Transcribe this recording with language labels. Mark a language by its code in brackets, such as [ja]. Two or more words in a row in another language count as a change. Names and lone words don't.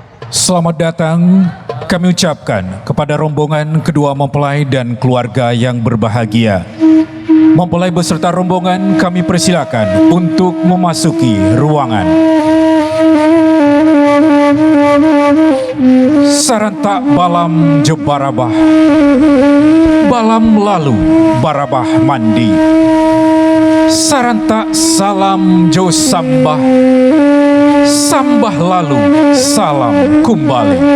[id] Selamat datang kami ucapkan kepada rombongan kedua mempelai dan keluarga yang berbahagia. Mempelai beserta rombongan kami persilakan untuk memasuki ruangan. [min] Sarantak balam jo barabah, balam lalu barabah mandi. Sarantak salam jo sambah, sambah lalu salam kembali.